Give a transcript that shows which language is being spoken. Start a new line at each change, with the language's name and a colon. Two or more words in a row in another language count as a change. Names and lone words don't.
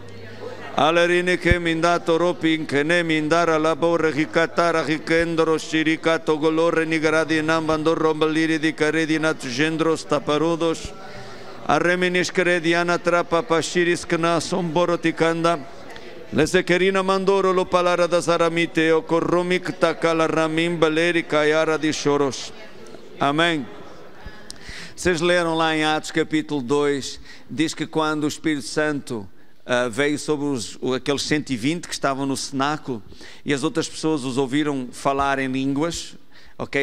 Portuguese: Alerine che mindato ropin che ne mindara la borre hikatara hikendro shirikato golore nigradi nambando rombaliri di caredi nat gendro staparudos. Arreminis crediana trapa pashiris kna somboroticanda. Lesekerina mandoro lo palara da saramite o corromik takala ramim baleri kayara de choros. Amém. Vocês leram lá em Atos capítulo 2, diz que quando o Espírito Santo veio sobre aqueles 120 que estavam no cenáculo e as outras pessoas os ouviram falar em línguas, ok?